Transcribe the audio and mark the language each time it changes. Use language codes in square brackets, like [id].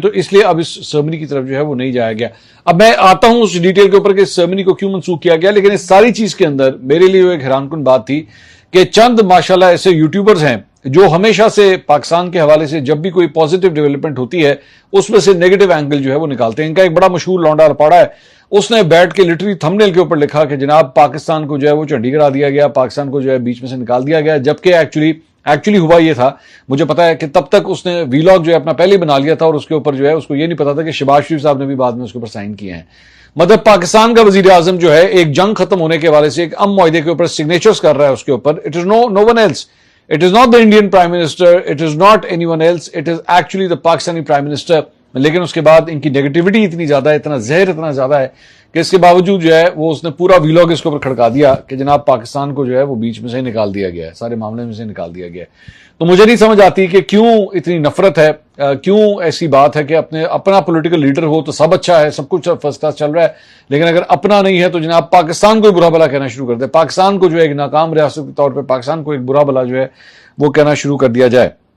[ur] تو اس لیے اب اس سرمنی کی طرف جو ہے وہ نہیں جایا گیا. اب میں آتا ہوں اس ڈیٹیل کے اوپر کہ اس سرمنی کو کیوں منسوخ کیا گیا, لیکن اس ساری چیز کے اندر میرے لیے ایک حیران کن بات تھی کہ چند ماشاءاللہ ایسے یوٹیوبرز ہیں جو ہمیشہ سے پاکستان کے حوالے سے جب بھی کوئی پازیٹیو ڈیولپمنٹ ہوتی ہے اس میں سے نیگیٹو اینگل جو ہے وہ نکالتے ہیں. ان کا ایک بڑا مشہور لونڈا لپاڑا ہے, اس نے بیٹھ کے لٹری تھمبنیل کے اوپر لکھا کہ جناب پاکستان کو جو ہے وہ چنڈی گڑھ دیا گیا, پاکستان کو جو ہے بیچ میں سے نکال دیا گیا, جبکہ ایکچولی ہوا یہ تھا. مجھے پتا ہے کہ تب تک اس نے ویلاگ جو ہے اپنا پہلے بنا لیا تھا اور اس کے اوپر جو ہے اس کو یہ نہیں پتا تھا کہ شہباز شریف صاحب نے بھی بعد میں اس کے اوپر سائن کیے ہیں. مطلب پاکستان کا وزیر اعظم جو ہے ایک جنگ ختم ہونے کے حوالے سے ایک معاہدے کے اوپر سگنیچرز کر رہا ہے اس کے اوپر. [en] It is no one else. It is not the Indian Prime Minister. It is not anyone else. It is actually the Pakistani Prime Minister. [ur] لیکن اس کے بعد ان کی نیگیٹیوٹی اتنی زیادہ ہے, اتنا زہر اتنا زیادہ ہے کہ اس کے باوجود جو ہے وہ اس نے پورا ویلاگ اس کے اوپر کھڑکا دیا کہ جناب پاکستان کو جو ہے وہ بیچ میں سے نکال دیا گیا ہے, سارے معاملے میں سے نکال دیا گیا ہے. تو مجھے نہیں سمجھ آتی کہ کیوں اتنی نفرت ہے, کیوں ایسی بات ہے کہ اپنا پولیٹیکل لیڈر ہو تو سب اچھا ہے, سب کچھ فرسٹ کلاس چل رہا ہے, لیکن اگر اپنا نہیں ہے تو جناب پاکستان کو برا بلا کہنا شروع کر دے, پاکستان کو جو ہے ایک ناکام ریاست کے طور پہ پاکستان کو ایک برا بلا جو ہے وہ کہنا شروع کر دیا جائے.